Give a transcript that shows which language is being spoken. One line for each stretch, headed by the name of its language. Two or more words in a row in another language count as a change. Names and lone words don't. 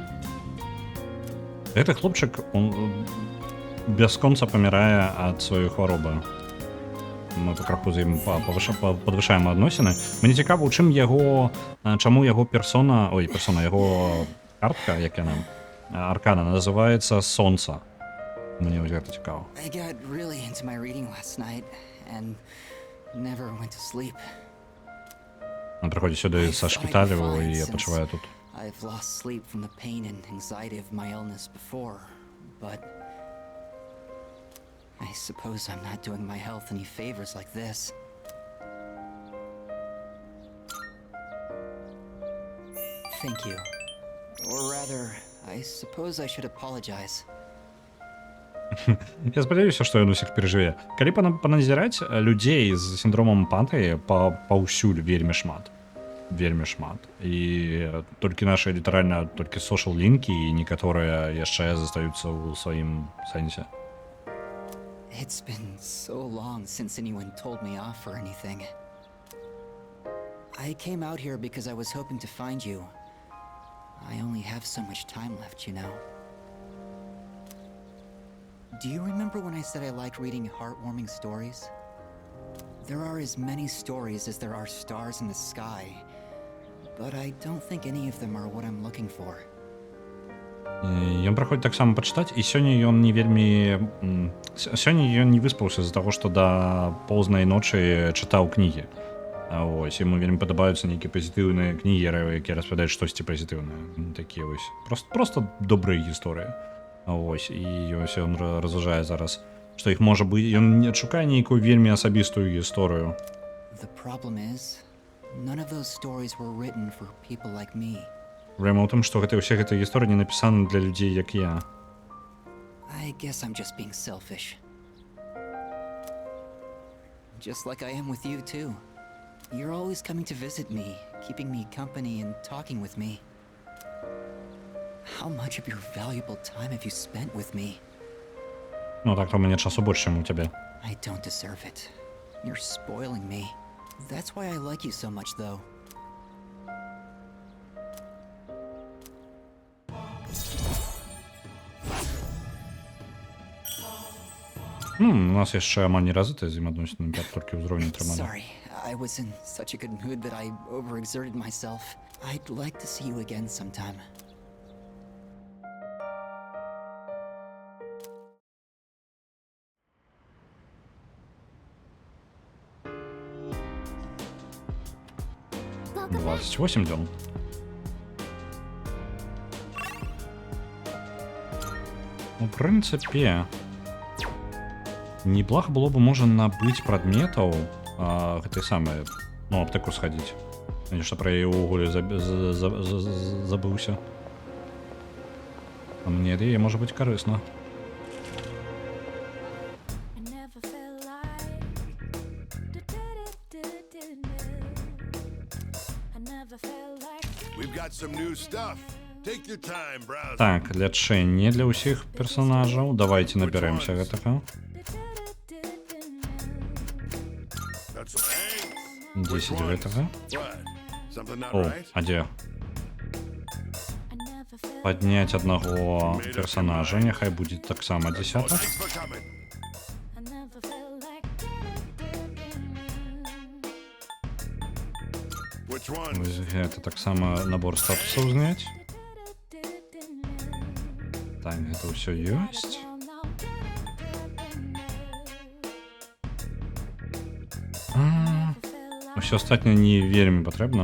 Belarusian: Гэты хлопчык, он бясконца памірае ад сваёй хваробы. Мы пакраху з ім падвышаем адносіны. Мне цікава, у чым яго, чаму яго персона, яго картка, як яна, аркана, называецца Сонца. Мне вось гэта цікава.
English: I got really into my reading last night and never went to sleep.
Belarusian: Ён прыходзіць сюды са шпіталю і адпачывае тут.
English: I've lost sleep from the pain and anxiety of my illness before, but I suppose I'm not doing my health any favors like this. Thank you. Or rather, I suppose I should apologize.
Belarusian: Я спадзяюся, што ён усіх перажыве. Калі паназіраць, людзей з сіндромам апатыі паўсюль вельмі шмат. Вельмі шмат. І толькі нашы літаральна толькі сошал-лінкі і некаторыя яшчэ застаюцца ў сваім сэнсе.
English: It's been so long since anyone told me off for anything. I came out here because I was hoping to find you. I only have so much time left, you know. Do you remember when I said I liked reading heartwarming stories? There are as many stories as there are stars in the sky, but I don't think any of them are what I'm looking for.
Belarusian: Ён праходзіць таксама пачытаць, і сёння ён не вельмі... Сёння ён не выспаўся з-за таго, што да познай ночы чытаў кнігі. Ось, яму вельмі падабаюцца нейкія пазітыўныя кнігі, якія распавядаюць штосьці пазітыўнае. Такія вось. Проста добрыя гісторыі. Ось, і ось ён разважае зараз, што іх можа быць... Ён не шукае нейкую вельмі асабістую гісторыю.
English: The problem is, none of those stories were written for people like me.
Belarusian: Праблема ў тым, што ўсе гэтыя гісторыі не напісаны для людзей, як я.
English: I guess I'm just being selfish. Just like I am with you, too. You're always coming to visit me, keeping me company and talking with me. How much of your valuable time have you spent with me?
Belarusian: Ну, так, то у мяне часу больш, чым у цябе.
English: I don't deserve it. You're spoiling me. That's why I like you so much, though.
Belarusian: У нас яшчэ амаль не развіты з ім адносіны, толькі ўзровень атрыманы.
English: Sorry, I was in such a good mood that I overexerted myself. I'd like to see you again sometime. Welcome back.
Belarusian: 28 дзён. У прынцыпе,
Russian: неплохо было бы,
Belarusian: можа, набыць прадметаў, гэтай самай, ну, аптэку схадзіць. Нешта пра яе ўвогуле забыўся. А мне яе можа быць карысна.
English: I never felt like I never felt like We've got some new stuff. Take your time, browse.
Belarusian: Так, лячэнне для ўсіх персонажаў. Давайте набярэмся гэтага.
English: Got some eggs.
Belarusian: 10 гэтага.
English: What? Something not О, right?
Belarusian: а дзе?
English: I never felt
Belarusian: Падняць аднаго персонажа, няхай будзе таксама Oh, десятак.
English: thanks for coming. I never felt like What Which one?
Belarusian: Вось гэта таксама набор статусаў зняць. Так, гэта ўсё ёсць. Усё астатняе не вельмі патрэбна.